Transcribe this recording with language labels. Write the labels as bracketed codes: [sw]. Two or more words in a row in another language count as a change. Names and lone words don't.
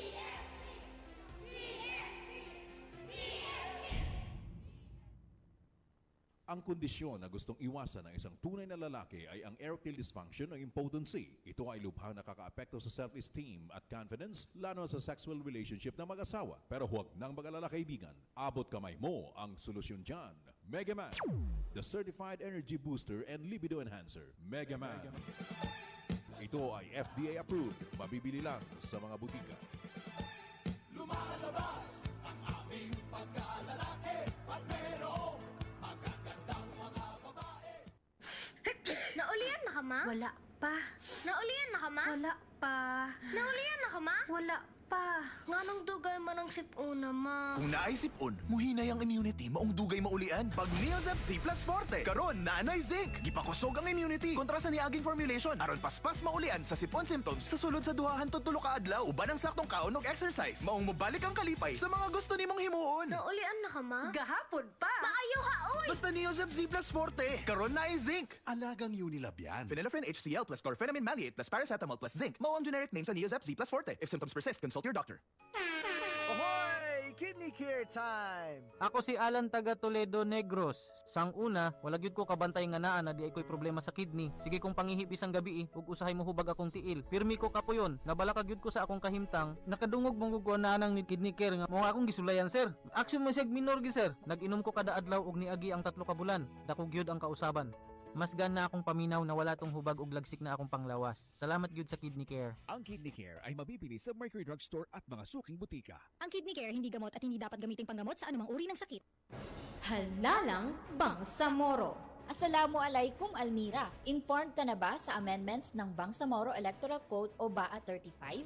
[tl] Ang kondisyon na gustong iwasan ng isang tunay na lalaki ay ang [en] erectile dysfunction [tl] o impotency. Ito ay lubhang nakakaapekto sa self-esteem at confidence, lalo sa [en] sexual relationship [tl] ng mag-asawa. Pero huwag nang mag-alala kaibigan, abot kamay mo ang solusyon dyan. Mega Man, [en] the certified energy booster and libido enhancer. Mega Man. [tl] Ito ay FDA approved. Mabibili lang sa mga butika. Lumalabas ang aming pagkalalaki at merong magagandang mga babae. [ceb] Naulian na ka, ma? Wala pa. Naulian na ka, ma? Wala pa. Naulian na ka, ma? Wala pa. Nga nang dugay man ang sipuna, ma. Kung naay sipon, muhinay ang immunity maong dugay maulian. Pag Neozep Z Plus Forte, karon naanay zinc. Gipakusog ang immunity kontra sa niaging formulation aron paspas maulian sa sipon symptoms sa sulod sa duhahan to tulo ka adlaw uban ang saktong kaon ug exercise. Maong mobalik ang kalipay sa mga gusto nimong himuon. Naulian na ka, ma? Gahapon pa. Maayo ha, oy! Basta Neozep Z Plus Forte, karon naay zinc. [tl] Alagang Unilab yan. [ceb] Phenylephrine HCl plus chlorphenamine maleate plus paracetamol plus zinc. Mao ang [en] generic name [ceb] sa Neozep Z Plus Forte. [en] If symptoms persist, consult your doctor. Ahoy! Kidney Care time! [ceb] Ako si Alan taga Toledo Negros. Sang una, wala gyud ko kabantay nga naa na di ay ko'y problema sa kidney. Sige kong pangihip isang gabi ug usahay mo hubag akong tiil. Pirmi ko kapuyon, nabalaka gyud ko sa akong kahimtang. Nakadungog mong gugwa na nang Kidney Care nga mo akong gisulayan sir. Action mo sig minor gi sir. Nag-inom ko kada adlaw ug niagi ang 3 ka bulan. Dako gyud ang kausaban. Mas gana akong paminaw na wala tong hubag ug lagsik na akong panglawas. Salamat gyud sa Kidney Care. [tl] Ang Kidney Care ay mabibili sa Mercury Drug Store at mga suking butika. Ang Kidney Care hindi gamot at hindi dapat gamiting panggamot sa anumang uri ng sakit. Halalang Bangsamoro. Assalamualaikum Almira. Informed ka na ba sa amendments ng Bangsamoro Electoral Code o BAA 35?